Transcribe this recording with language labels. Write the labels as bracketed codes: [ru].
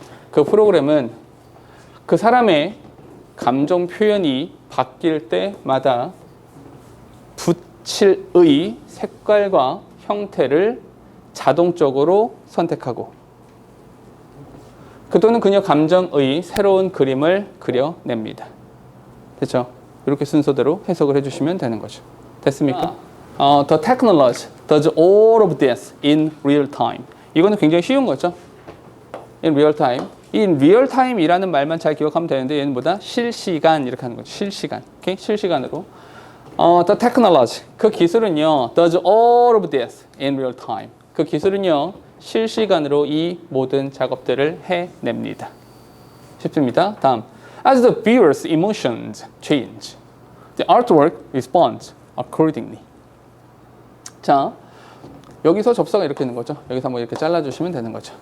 [ko] 그 프로그램은 그 사람의 감정 표현이 바뀔 때마다 붓칠의 색깔과 형태를 자동적으로 선택하고 그 또는 그녀 감정의 새로운 그림을 그려냅니다. 됐죠? 이렇게 순서대로 해석을 해주시면 되는 거죠. 됐습니까? [en] The technology does all of this in real time. [ko] 이거는 굉장히 쉬운 거죠. [en] In real time. [ko] 이 real time이라는 말만 잘 기억하면 되는데 얘는 뭐다? 실시간 이렇게 하는 거죠. 실시간. 오케이? 실시간으로. [en] The technology. [ko] 그 기술은요. [en] Does all of this in real time. [ko] 그 기술은요. 실시간으로 이 모든 작업들을 해냅니다. 쉽습니다. 다음. [en] As the viewer's emotions change, the artwork responds accordingly. [ko] 자, 여기서 접사가 이렇게 있는 거죠. 여기서 한번 이렇게 잘라주시면 되는 거죠.